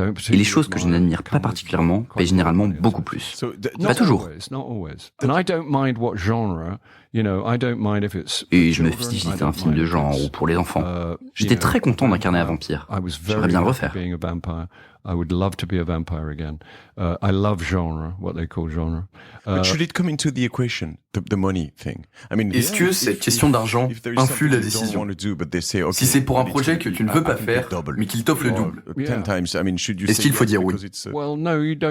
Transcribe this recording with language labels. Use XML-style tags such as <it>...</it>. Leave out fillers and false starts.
<fr>Et les choses que je n'admire pas particulièrement payent généralement beaucoup plus. Pas toujours. Et je me fiche si c'est un film de genre ou pour les enfants. J'étais très content d'incarner un vampire. J'aimerais bien le refaire.</fr> <en>I would love to be a vampire again. I love genre, what they call genre. But should it come into the equation, the money thing? I mean,</en> <fr>est-ce que cette question d'argent influe la décision? Si c'est pour un projet que tu ne veux pas faire, mais qu'il t'offre le double, est-ce qu'il faut dire oui?</fr>